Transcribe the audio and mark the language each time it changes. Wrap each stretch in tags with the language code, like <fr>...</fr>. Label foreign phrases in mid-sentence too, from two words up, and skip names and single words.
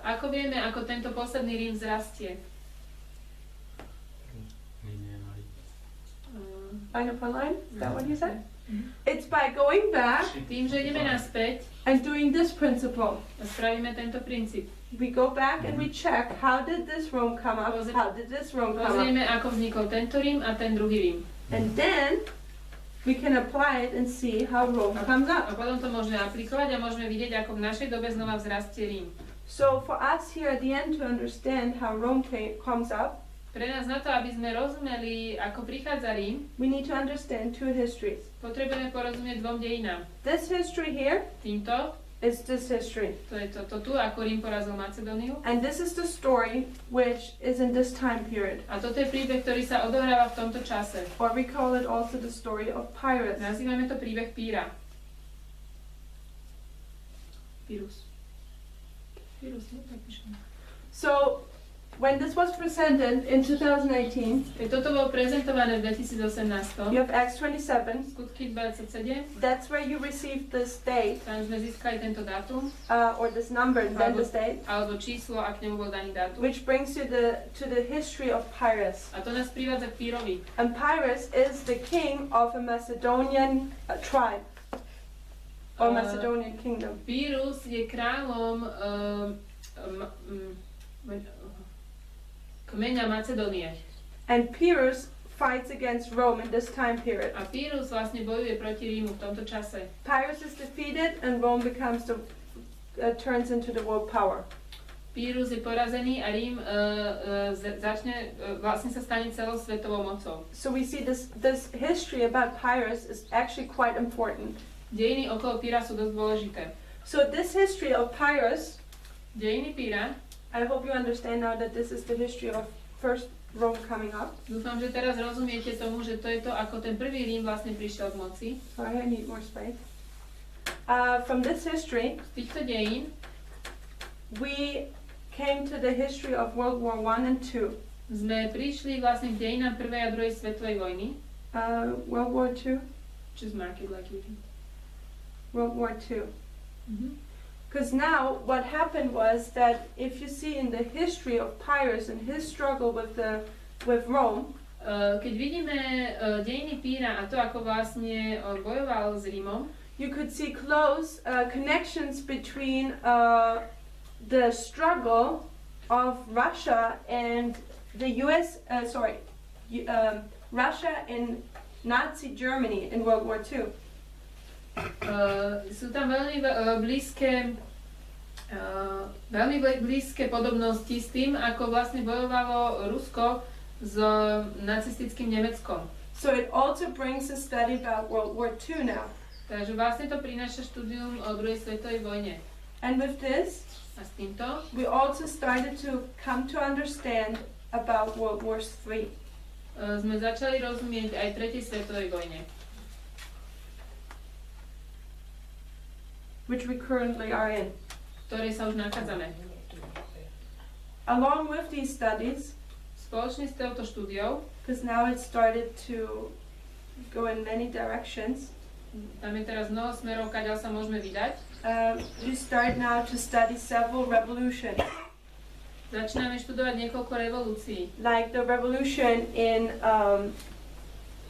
<sk>Ako vieme, ako tento posledný Rím vzrastie?</sk> <en>Line upon line? Is that what you said? It's by going back</en> <sk>Tým, že ideme naspäť</sk> <en>and doing this principle.</en> <sk>a spravíme tento princíp.</sk> <en>We go back and we check how did this Rome come up? How did this Rome come up?</en> <sk>Pozrieme, ako vznikol tento Rím a ten druhý Rím.</sk> <en>And then we can apply it and see how Rome comes</en> <sk>A</sk> <en>up.</en> <sk>potom to môžeme aplikovať a môžeme vidieť, ako v našej dobe znova vzrastie Rím.</sk> <en>So for us here at the end to understand how Rome comes up,</en> <sk>Pre nás na to, aby sme rozumeli, ako prichádza Rím,</sk> <en>we need to understand two histories.</en> <sk>potrebujeme porozumieť dvom dejinám.</sk> <en>This history here</en> <sk>Týmto,</sk> <en>is this history.</en> <sk>to je to tu, ako Rím porazil Macedóniu.</sk> <en>And this is the story which is in this time period.</en> <sk>A toto je príbeh, ktorý sa odohráva v tomto čase.</sk> <en>Or we call it also the story of Pyrrhus.</en> <sk>Nazývame to príbeh Píra. Pyrrhus. Pyrrhus, nie? Tak píšem.</sk> <en>So when this was presented in 2018,</en> <sk>Keď toto bolo prezentované v 2018,</sk> <en>you have Acts 27.</en> <sk>skutky 27,</sk> <en>That's where you received this date,</en> <sk>tam sme získali tento dátum,</sk> <en>or this number, and then this date,</en> <sk>alebo číslo, a k nemu bol daný dátum.</sk> <en>which brings you to the history of Pyrrhus.</en> <sk>A to nás privádza k Pírovi.</sk> <en>And Pyrrhus is the king of a Macedonian tribe, or Macedonian kingdom.</en> <sk>Pyrrhus je kráľom kmeňa Macedónie.</sk> <en>And Pyrrhus fights against Rome in this time period.</en> <sk>A Pyrrhus vlastne bojuje proti Rímu v tomto čase.</sk> <en>Pyrrhus is defeated, and Rome turns into the world power.</en> <sk>Pyrrhus je porazený a Rím vlastne sa stane celosvetovou mocou.</sk> <en>So we see this history about Pyrrhus is actually quite important.</en> <sk>Dejiny okolo Píra sú dosť dôležité.</sk> <en>So this history of Pyrrhus,</en> <sk>Dejiny Píra,</sk> <en>I hope you understand now that this is the history of first Rome coming up.</en> <sk>dúfam, že teraz rozumiete tomu, že to je to, ako ten prvý Rím vlastne prišiel k moci.</sk> <en>Sorry, I need more space. From this history,</en> <sk>Z týchto dejín</sk> <en>we came to the history of World War I and II.</en> <sk>sme prišli vlastne k dejinám prvej a druhej svetovej vojny.</sk> <en>World War II, Just mark it like you can. World War II. Mhm. Because now what happened was that if you see in the history of Pyrrhus and his struggle with Rome,</en> <sk>Keď vidíme dejiny Píra a to, ako vlastne bojoval s Rímom,</sk> <en>you could see close connections between the struggle of Russia and the Russia and Nazi Germany in World War II.</en> <sk>sú tam veľmi blízke podobnosti s tým, ako vlastne bojovalo Rusko s nacistickým Nemeckom.</sk> <en>So it also brings a study about World War II now.</en> <sk>Takže vlastne to prináša štúdium o druhej svetovej vojne.</sk> <en>And with this,</en> <sk>A s týmto</sk> <en>we also started to come to understand about World War III.</en> <sk>Sme začali rozumieť aj tretej svetovej vojne,</sk> <en>which we currently are in.</en> <sk>v ktorej sa už nachádzame.</sk> <en>Along with these studies,</en> <sk>Spoločne s touto štúdiou,</sk> <en>because now it started to go in many directions,</en> <sk>tam je teraz mnoho smerov, kaďaľ sa môžeme vydať.</sk> <en>we start now to study several revolutions,</en> <sk>Začíname študovať niekoľko revolúcií,</sk> <en>like the revolution in Russia,</en>